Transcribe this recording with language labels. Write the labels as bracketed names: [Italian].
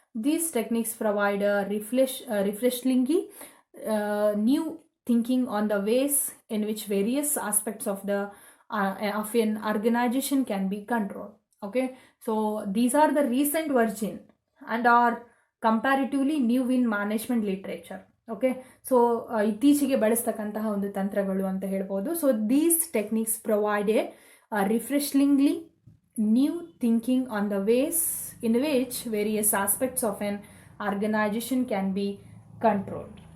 [English] These techniques provide a refreshingly new thinking on the ways in which various aspects of an organization can be controlled. Okay, so these are the recent version and are comparatively new in management literature. [Kannada] Okay, so ಇತ್ತೀಚೆಗೆ ಬಳಸ್ತಕ್ಕಂತಹ ಒಂದು ತಂತ್ರಗಳು ಅಂತ ಹೇಳ್ಬೋದು. [English] So these techniques provide a refreshingly new thinking on the ways in which various aspects of an organization can be controlled.